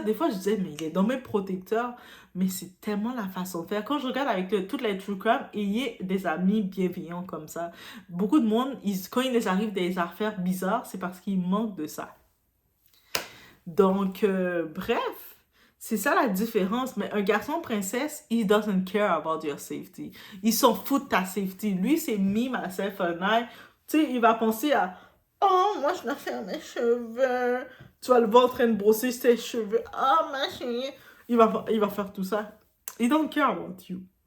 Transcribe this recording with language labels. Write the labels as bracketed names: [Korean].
[French] Des fois, je disais, mais il est dans mes protecteurs. Mais c'est tellement la façon de faire. Quand je regarde avec toutes les true crime, il y a des amis bienveillants comme ça. Beaucoup de monde, quand il les arrive des affaires bizarres, c'est parce qu'ils manquent de ça. Donc, bref, c'est ça la différence. Mais un garçon princesse, [English] he doesn't care about your safety. [French] Il s'en fout de ta safety. Lui, c'est [English] me, myself and I. [French] Tu sais, il va penser à, oh, moi, je dois faire mes cheveux. Tu vas le voir en train de brosser ses cheveux. Oh, ma chérie. Il va faire tout ça. [English] He don't care about you.